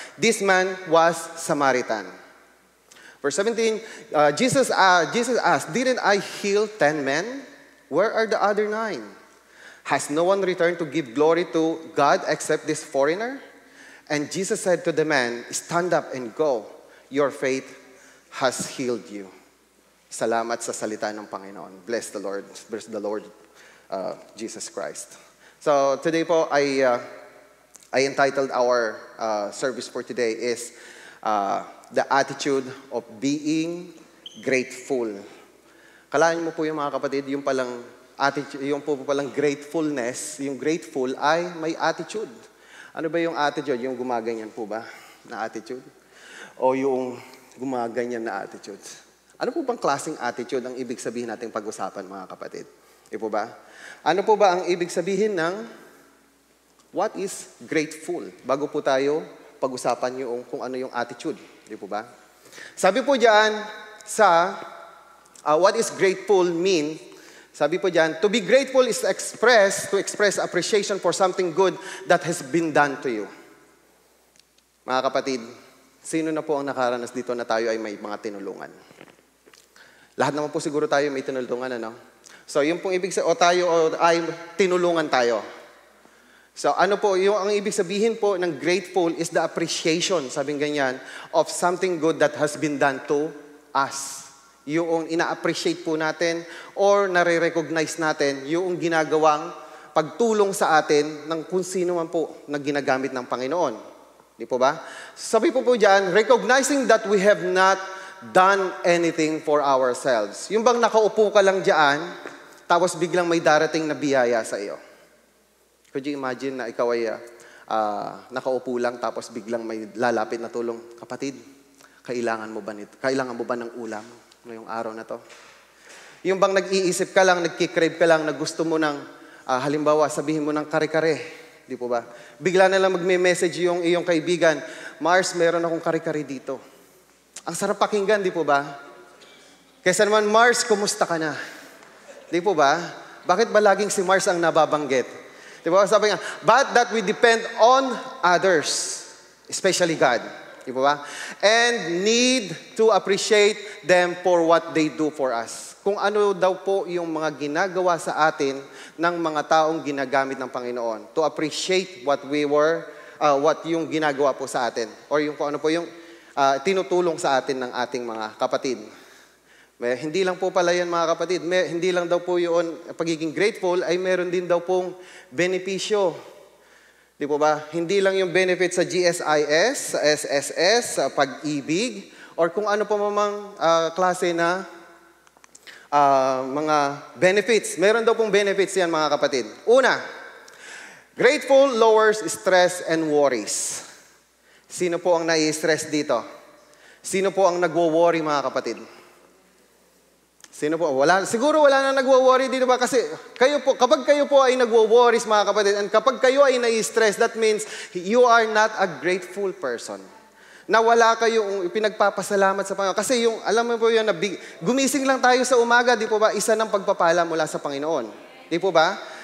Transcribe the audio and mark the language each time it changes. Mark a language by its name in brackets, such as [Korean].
[English] This man was Samaritan. Verse 17, Jesus asked, didn't I heal 10 men? Where are the other 9? Has no one returned to give glory to God except this foreigner? And Jesus said to the man, stand up and go. Your faith has healed you. [Filipino] Salamat sa salita ng Panginoon. [English] Bless the Lord. Bless the Lord Jesus Christ. So today po, I entitled our service for today is the attitude of being grateful. [Filipino] Kalaan mo po yung mga kapatid, yung palang attitude, yung po palang gratefulness, yung grateful ay may attitude. Ano ba yung attitude? Yung gumaganyan po ba na attitude? O yung gumaganyan na attitude? Ano po bang klaseng attitude ang ibig sabihin nating pag-usapan, mga kapatid? Di po ba? Ano po ba ang ibig sabihin ng [English] what is grateful? [Filipino] Bago po tayo pag-usapan yung kung ano yung attitude. Di po ba? Sabi po diyan sa [English] what is grateful mean, [Filipino] sabi po diyan, [English] to be grateful is to express appreciation for something good that has been done to you. [Filipino] Mga kapatid, sino na po ang nakaranas dito na tayo ay may mga tinulungan? Lahat naman po siguro tayo may tinulungan, ano? So, yung pong ibig sabihin, ay tinulungan tayo. So, ano po, yung ang ibig sabihin po ng [English] grateful is the appreciation, [Filipino] sabing ganyan, [English] of something good that has been done to us. [Filipino] Yung ina-appreciate po natin or nare-recognize natin yung ginagawang pagtulong sa atin ng kung sino man po na ginagamit ng Panginoon. Di po ba? Sabi po diyan, [English] recognizing that we have not done anything for ourselves. [Filipino] Yung bang nakaupo ka lang diyan, tapos biglang may darating na biyaya sa iyo. [English] Could you imagine [Filipino] na ikaw ay nakaupo lang tapos biglang may lalapit na tulong, kapatid, kailangan mo ba ng ulam ngayong araw na to? Yung bang nag-iisip ka lang, nagkikrave ka lang, na gusto mo ng, halimbawa, sabihin mo ng kare-kare, di po ba? Bigla na lang magme-message yung iyong kaibigan, Mars, meron akong kare-kare dito. Ang sarap pakinggan, di po ba? Kaysa naman, Mars, kumusta ka na? Di po ba? Bakit ba laging si Mars ang nababanggit? Di ba? Sabi nga, [English] but that we depend on others, especially God. [Filipino] Di ba? [English] And need to appreciate them for what they do for us. [Filipino] Kung ano daw po yung mga ginagawa sa atin ng mga taong ginagamit ng Panginoon. [English] To appreciate what [Filipino] yung ginagawa po sa atin. Or yung kung ano po yung tinutulong sa atin ng ating mga kapatid. Hindi lang po pala yan, mga kapatid. Hindi lang daw po yun, pagiging grateful, ay meron din daw pong benepisyo. Di po ba? Hindi lang yung benefit sa GSIS, sa SSS, sa pag-ibig, or kung ano pa mamang klase na mga benefits. Meron daw pong benefits yan, mga kapatid. [English] Una, grateful lowers stress and worries. [Filipino] Sino po ang nai-stress dito? Sino po ang nagwo-worry, mga kapatid? Sino po? Siguro wala na nagwo-worry dito ba? Kasi kapag kayo po ay nagwo-worries, mga kapatid, and kapag kayo ay nai-stress, [English] that means you are not a grateful person. [Filipino] na wala kayong pinagpapasalamat sa Panginoon. Kasi yung, alam mo po yun, gumising lang tayo sa umaga, di po ba, isa ng pagpapala mula sa Panginoon. Di po ba?